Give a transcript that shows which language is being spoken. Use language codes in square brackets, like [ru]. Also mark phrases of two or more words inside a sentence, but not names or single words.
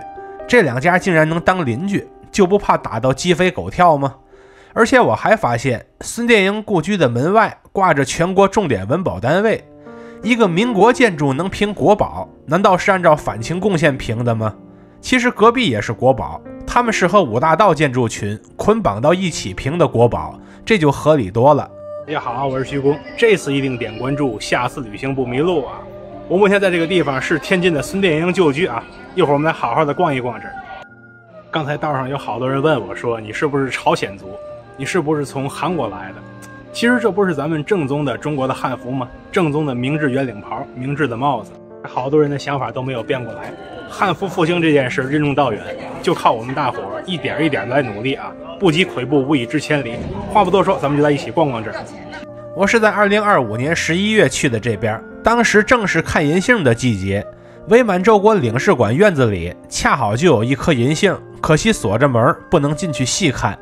[zh] 這2家竟然能當鄰居，就不怕打到鸡飞狗跳嗎？而且我還發現孫殿英故居的门外掛着全国重点文保单位，一個民國建築能評國寶，難道是按照反清貢獻評的嗎？其實隔壁也是國宝，他們是和五大道建築群捆綁到一起評的國宝，这就合理多了。大家好，我是徐工，這次一定點關注，下次旅行不迷路啊！我目前在這個地方是天津的孫殿英舊居啊，一會兒我們來好好的逛一逛這兒。剛才道上有好多人問我說，你是不是朝鮮族？你是不是從韓國來的？其實這不是咱們正宗的中國的漢服嗎？正宗的明制圆領袍，明制的帽子，好多人的想法都沒有變過来。漢服復興這件事任重道遠，就靠我們大伙兒一點一點來努力啊！不積跬步，無以至千里。話不多說，咱們就来一起逛逛這兒。我是在2025年11月去的這邊，當時正是看銀杏的季節。伪滿洲國領事館院子裡恰好就有一棵銀杏，可惜鎖着門，不能進去細看。